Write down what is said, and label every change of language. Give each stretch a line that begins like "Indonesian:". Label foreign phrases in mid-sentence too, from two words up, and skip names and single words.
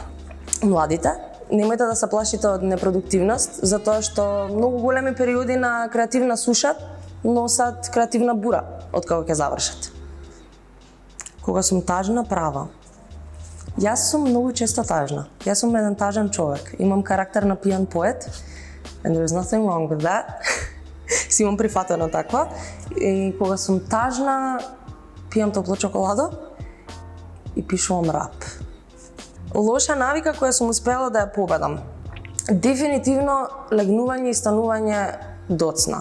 Macedonian: Младите, немојте да се плашите од непродуктивност, затоа што многу големи периоди на креативна суша носат креативна бура од кога ќе завршат. Кога сум тажна, права. Јас сум многу често тажна. Јас сум еден тажен човек. Имам карактер на пијан поет,
English: and there is nothing wrong with that.
Macedonian: Си имам прифатено таква. И кога сум тажна, пијам топло чоколадо и пишувам рап. Лоша навика која сум успела да ја победам. Дефинитивно легнување и станување доцна.